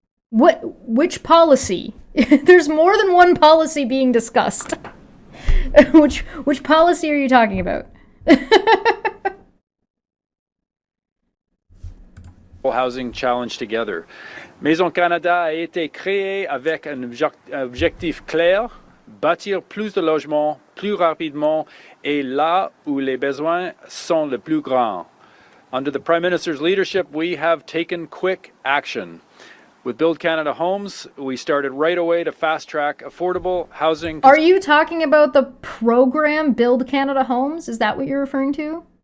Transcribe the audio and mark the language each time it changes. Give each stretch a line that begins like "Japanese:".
English: Which policy? There's more than one policy being discussed. Which policy are you talking about? Housing challenge together.
French: Maison Canada a été créée avec un objectif clair. Bâtir plus de logements, plus rapidement, et là où les besoins sont les plus grands.
English: Under the Prime Minister's leadership, we have taken quick action. With Build Canada Homes, we started right away to fast-track affordable housing. Are you talking about the program Build Canada Homes? Is that what you're referring to?